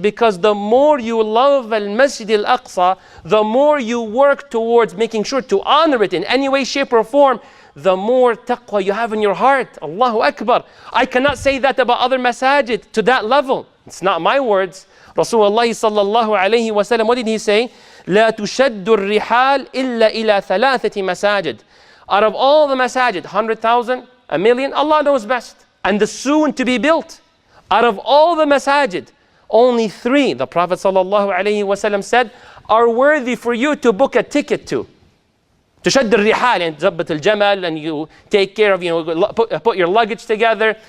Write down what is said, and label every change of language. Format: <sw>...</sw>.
<en>Because the more you love al-Masjid Al-Aqsa, the more you work towards making sure to honor it in any way, shape or form, the more taqwa you have in your heart. Allahu Akbar. I cannot say that about other masajid to that level. It's not my words. Rasulullah sallallahu alayhi wa sallam, what did he say?</en> <ar>لا تشد الرحال إلا إلى ثلاثة مساجد.</ar> <en>Out of all the masajid, 100,000, a million, Allah knows best. And the soon to be built. Out of all the masajid, only 3, the Prophet sallallahu alayhi wa sallam said, are worthy for you to book a ticket to.</en> <ar>تشد الرحال,</ar> <en>and</en> <ar>تزبط الجمل,</ar> <en>and you take care of, put your luggage together.</en>